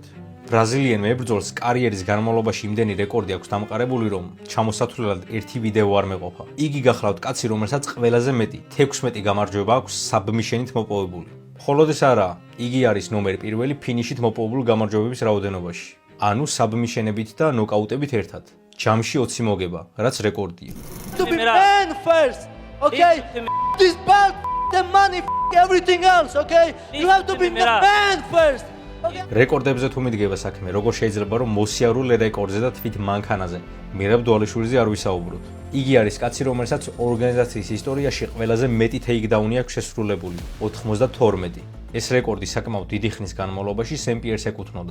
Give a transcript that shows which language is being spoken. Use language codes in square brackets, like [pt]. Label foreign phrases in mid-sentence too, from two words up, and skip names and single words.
[ka] ბრაზილიელ მებრძოლს კარიერის განმავლობაში იმდენი რეკორდი აქვს დამყარებული, რომ ჩამოსათვლელად ერთი ვიდეო არ მეყოფა. იგი გახლავთ კაცი, რომელსაც ყველაზე მეტი 16 გამარჯვება აქვს საბმიშენით მოპოვებული. მხოლოდ ეს არა, იგი არის ნომერ პირველი ფინიშით მოპოვებული გამარჯვებების რაოდენობაში. ანუ საბმიშენებით და ნოკაუტებით ერთად. ჯამში 20 მოგება, რაც რეკორდია. [en] To be man first, okay? This belt, the money, everything else, okay? You have to be the man first. [ka] რეკორდებზე თუ მიდგება საქმე, როგორ შეიძლება რომ მოსიარულე რეკორდზე და თვით მანქანაზე მირაბ დვალიშვილიზე არ ვისაუბროთ. იგი არის კაცი, რომელსაც ორგანიზაციის ისტორიაში ყველაზე მეტი ტეიქდაუნი აქვს შესრულებული, 92. ეს რეკორდი საკმაოდ დიდი ხნის განმავლობაში სემ პიერს ეკუთვნოდა.